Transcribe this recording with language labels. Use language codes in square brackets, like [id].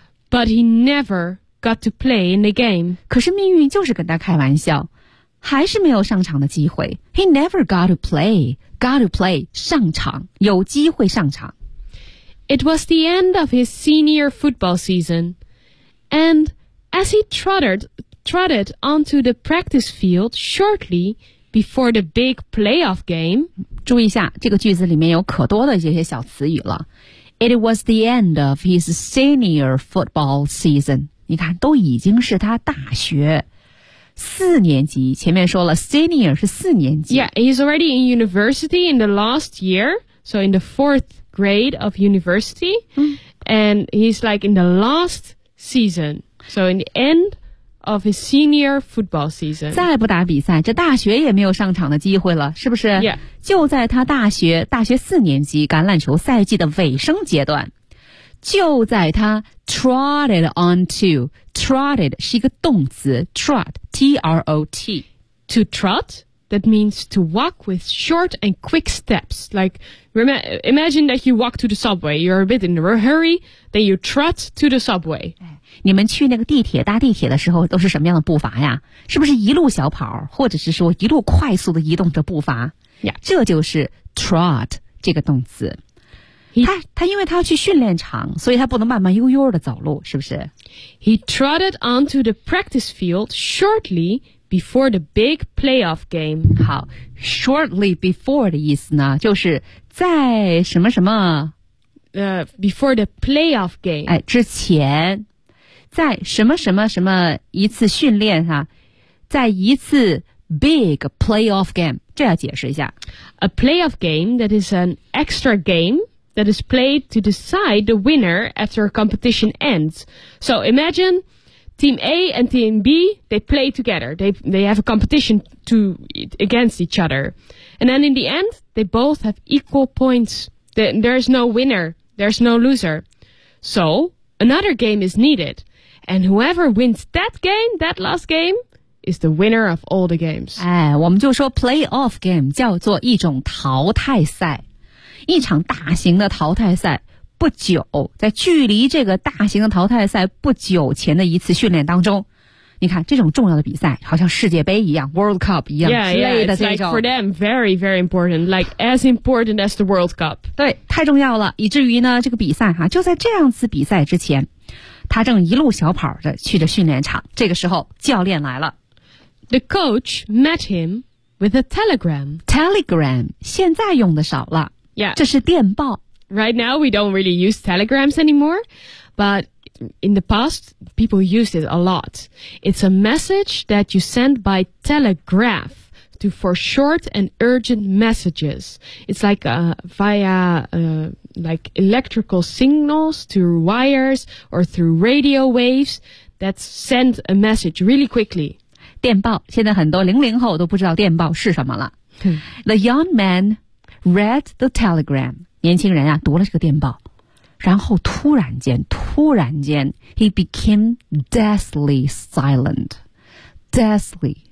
[en] But he never got to play in the game. [zh] 可是命运就是跟他开玩笑。还是没有上场的机会。 [en] He never got to play, [zh] 上场，有机会上场。 [en] It was the end of his senior football season, And as he trotted onto the practice field shortly before the big playoff game, [zh] 注意一下，这个句子里面有可多的这些小词语了。 [en] It was the end of his senior football season. [zh] 你看，都已经是他大学四年级，前面说了 senior 是四年级。 [en] Yeah, he's already in university in the last year, so in the fourth grade of university,、and he's like in the last season, so in the end of his senior football season. [zh] 再不打比赛，这大学也没有上场的机会了，是不是？ [en] Yeah. [zh] 就在他大学四年级橄榄球赛季的尾声阶段，就在他 [en] trotted onto, [zh] trotted 是一个动词 trot, T-R-O-T. [en] To trot, that means to walk with short and quick steps. Like, imagine that you walk to the subway, you're a bit in a hurry, then you trot to the subway. [zh] 你们去那个地铁搭地铁的时候都是什么样的步伐呀？是不是一路小跑，或者是说一路快速的移动着步伐？ [en] Yeah. [zh] 这就是 trot 这个动词。他因为他要去训练场，所以他不能慢慢悠悠的走路，是不是？ [en] He trotted onto the practice field shortly before the big playoff game. [zh] 好， [en] shortly before [zh] 的意思呢，就是在什么什么 [en] before the playoff game. [zh] 哎，之前，在什么什么什么一次训练哈，在一次 [en] big playoff game， [zh] 这要解释一下。 [en] A playoff game that is an extra game. That is played to decide the winner after a competition ends. So imagine team A and team B, they play together. They have a competition against each other. And then in the end, they both have equal points. There's no winner. There's no loser. So another game is needed. And whoever wins that game, that last game,is the winner of all the games. [zh] 哎，我们就说 playoff game 叫做一种淘汰赛。一场大型的淘汰赛，不久，在距离这个大型的淘汰赛不久前的一次训练当中，你看这种重要的比赛，好像世界杯一样 ，World Cup 一样 [en] yeah, [zh] 之类的这种。 [en] Yeah, it's like for them very, very important, like as important as the World Cup. [zh] 对，太重要了，以至于呢，这个比赛哈、啊，就在这样次比赛之前，他正一路小跑着去着训练场。这个时候，教练来了 [en] ，The coach met him with a telegram. [zh] Telegram 现在用的少了。 [en] Yeah. [zh] 这是电报。 [en] Right now, we don't really use telegrams anymore, but in the past, people used it a lot. It's a message that you send by telegraph to for short and urgent messages. It's like via electrical signals through wires or through radio waves that send a message really quickly. [zh] 电报，现在很多00后都不知道电报是什么了。 [en] The young man... read the telegram. [zh] 年轻人啊读了这个电报。然后突然间 [en] he became deathly silent. Deathly.